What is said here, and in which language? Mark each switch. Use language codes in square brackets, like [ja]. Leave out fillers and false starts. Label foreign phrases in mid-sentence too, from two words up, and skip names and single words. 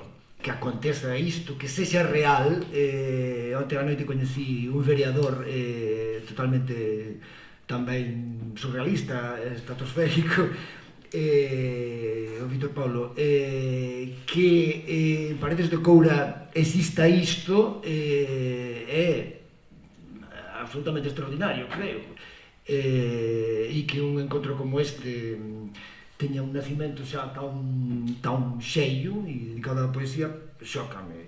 [pt] Que aconteça isto, que seja real. Ontem à noite conheci um vereador totalmente também surrealista, estratosférico, o Vítor Paulo, que em Paredes de Coura exista isto, é absolutamente [gl] extraordinario, creo, e que un encontro como este teña un nacimento xa tan cheio e dedicado á poesía, xócame.